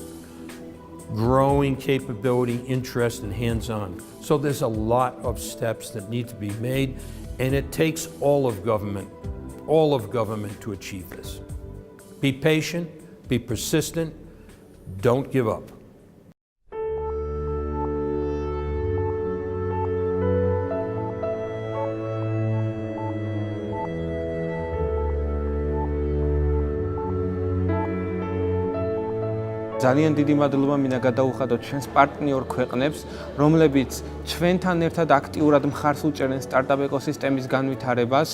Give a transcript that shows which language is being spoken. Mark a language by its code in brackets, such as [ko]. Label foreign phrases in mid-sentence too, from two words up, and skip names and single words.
[en] Growing capability, interest, and hands-on. So there's a lot of steps that need to be made, and it takes all of government to achieve this. Be patient, be persistent, don't give up. [ka] ძალიან დიდი მადლობა მინდა გადაუხადოთ ჩვენს პარტნიორ ქვეყნებს, რომლებიც ჩვენთან ერთად აქტიურად მხარს უჭერენ სტარტაპ ეკოსისტემის განვითარებას.